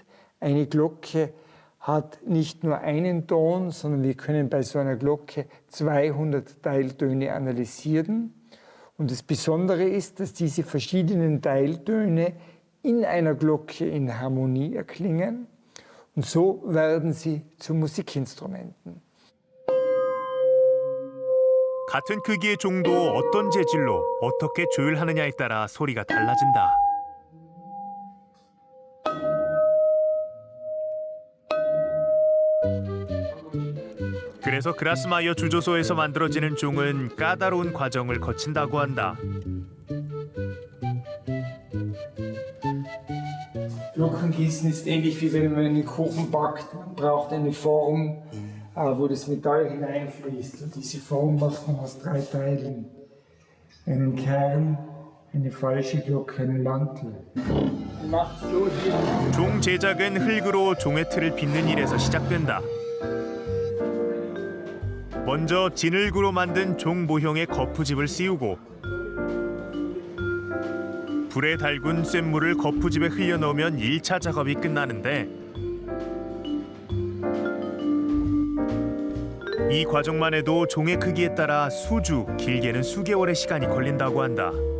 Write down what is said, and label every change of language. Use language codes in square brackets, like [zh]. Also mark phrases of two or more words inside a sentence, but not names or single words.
[de] Eine Glocke hat nicht nur einen Ton, sondern wir können bei so einer Glocke 200 Teiltöne analysieren. Und das Besondere ist, dass diese verschiedenen Teiltöne in einer Glocke in Harmonie erklingen. Und so werden sie zu Musikinstrumenten. [ko] 같은 크기의 종도 어떤 재질로 어떻게 조율하느냐에 따라 소리가 달라진다. 그래서 그라스마이어 주조소에서 만들어지는 종은 까다로운 과정을 거친다고 한다. [de] Glockengießen ist ähnlich wie wenn man einen Kuchen backt. Man braucht eine Form, wo das Metall hineinfließt. Und diese Form macht man aus 3 Teilen. Einen Kern, eine falsche Glocke, einen Mantel. Man macht so hier. [ko] 종 제작은 흙으로 종의 틀을 빚는 일에서 시작된다. 먼저 진흙으로 만든 종 모형의 거푸집을 씌우고 불에 달군 쇳물을 거푸집에 흘려 넣으면 1차 작업이 끝나는데 이 과정만 해도 종의 크기에 따라 수주, 길게는 수개월의 시간이 걸린다고 한다.